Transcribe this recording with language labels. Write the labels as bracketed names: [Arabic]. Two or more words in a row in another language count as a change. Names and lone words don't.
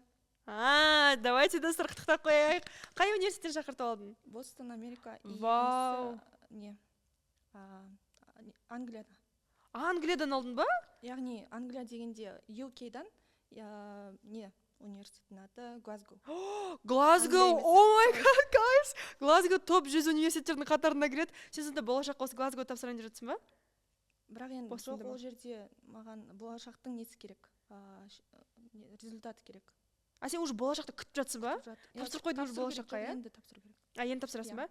[Kazakh] Давайте достар құттықтап қояйық. Қай университеттен шақырту алдың? Бостон, Америка. Вау. Англияда. Англиядан алдың ба? Яғни Англия дегенде UK-дан университеттің аты Глазго. Глазго, [English] oh my god, guys! [Kazakh] Глазго топ 100 университеттердің қатарына кіреді. Сен сонда болашаққа осы Глазго тапсырайын деп жатсың ба? Бірақ енді жоқ, ол жерде маған болашақтың несі керек, результаты керек. Сен уже болашақты күтіп жатсың ба? Тапсырып қойдың уже болашаққа, иә? Енді тапсыру керек. Енді тапсырасың ба?